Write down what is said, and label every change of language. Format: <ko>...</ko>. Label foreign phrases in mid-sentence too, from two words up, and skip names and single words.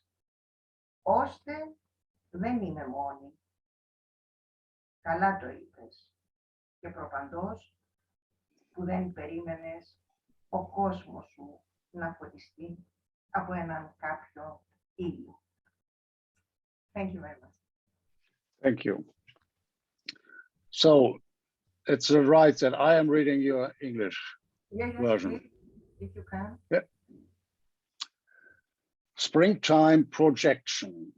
<el>Ώστε δεν είμαι μόνη. Καλά το είπες και προπαντός που δεν περίμενες ο κόσμος σου να φωτιστεί από έναν κάποιο ήλιο.</el> <en>Thank you very much. Thank you. So it's right that I am reading your English Yes, version. please, if you can. Yeah. Springtime projection.</en>